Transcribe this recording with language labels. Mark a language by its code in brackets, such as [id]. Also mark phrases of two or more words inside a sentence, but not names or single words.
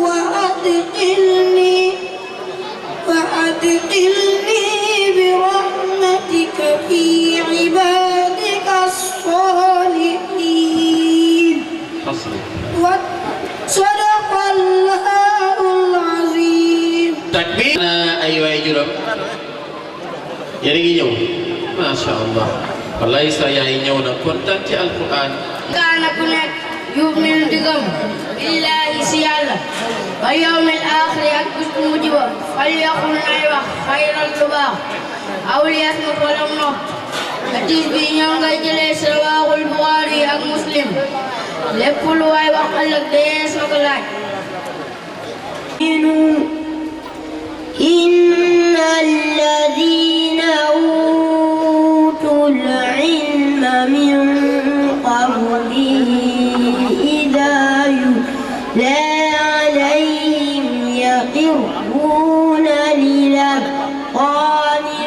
[ar] وأدخلني برحمتك في عبادك الصالحين صدق الله العظيم. [wo] takbir ay waay juróom yéen a ngi ñëw [ar] ما شاء الله [wo] wallahi sa yaay ñëw na kontaan ci alquran kaana ku nekk yu'minu di gëm billaahi si yàlla [ar] واليوم الآخر [wo] ak bis bu mujj ba [ar] فليقل [wo] nay wax xayran lu baax [ar] أو ليصمت [wo] wala mu nopp hadis bi ñoo ngay jëlee si [ar] رواه البخاري [wo] ak Muslim lépp lu waay wax ëllëg dees na ko laaj [ar] إن الذين أوتوا العلم من قبله إذا يتلى عليهم يخرون للأذقان